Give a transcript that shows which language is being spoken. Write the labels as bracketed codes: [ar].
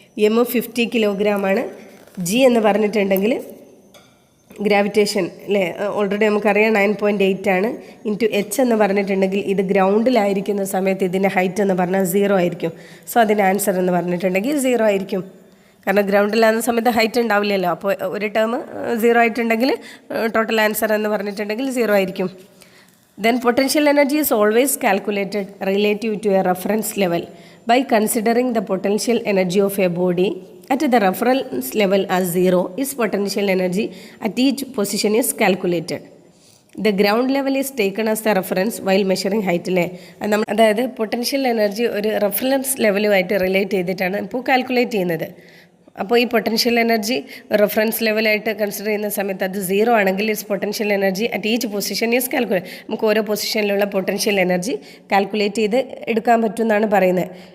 [ml] M 50 കിലോഗ്രാമാണ്, G എന്ന് പറഞ്ഞിട്ടുണ്ടെങ്കിൽ gravitation അല്ലേ, ഓൾറെഡി നമുക്കറിയാം 9.8 ആണ്. ഇൻറ്റു എച്ച് എന്ന് പറഞ്ഞിട്ടുണ്ടെങ്കിൽ ഇത് ഗ്രൗണ്ടിലായിരിക്കുന്ന സമയത്ത് ഇതിൻ്റെ ഹൈറ്റ് എന്ന് പറഞ്ഞാൽ 0 ആയിരിക്കും. സോ അതിൻ്റെ ആൻസർ എന്ന് പറഞ്ഞിട്ടുണ്ടെങ്കിൽ 0 ആയിരിക്കും. കാരണം ഗ്രൗണ്ടിലാകുന്ന സമയത്ത് ഹൈറ്റ് ഉണ്ടാവില്ലല്ലോ. അപ്പോൾ ഒരു ടേം 0 ആയിട്ടുണ്ടെങ്കിൽ ടോട്ടൽ ആൻസർ എന്ന് പറഞ്ഞിട്ടുണ്ടെങ്കിൽ 0 ആയിരിക്കും. [en] Then potential energy is always calculated relative to a reference level by considering the potential energy of a body at the reference level as 0 is potential energy at each position is calculated. The ground level is taken as the reference while measuring height അല്ലേ. [ml] അതായത് potential energy ഒരു reference ലെവലുമായിട്ട് relate ചെയ്തിട്ടാണ് ഇപ്പോൾ calculate ചെയ്യുന്നത്. അപ്പോൾ ഈ potential energy reference ലെവലായിട്ട് consider ചെയ്യുന്ന സമയത്ത് അത് 0 ആണെങ്കിൽ [en] Its potential energy at each position is calculate. [ml] നമുക്ക് ഓരോ പൊസിഷനിലുള്ള പൊട്ടൻഷ്യൽ എനർജി കാൽക്കുലേറ്റ് ചെയ്ത് എടുക്കാൻ പറ്റുമെന്നാണ് പറയുന്നത്.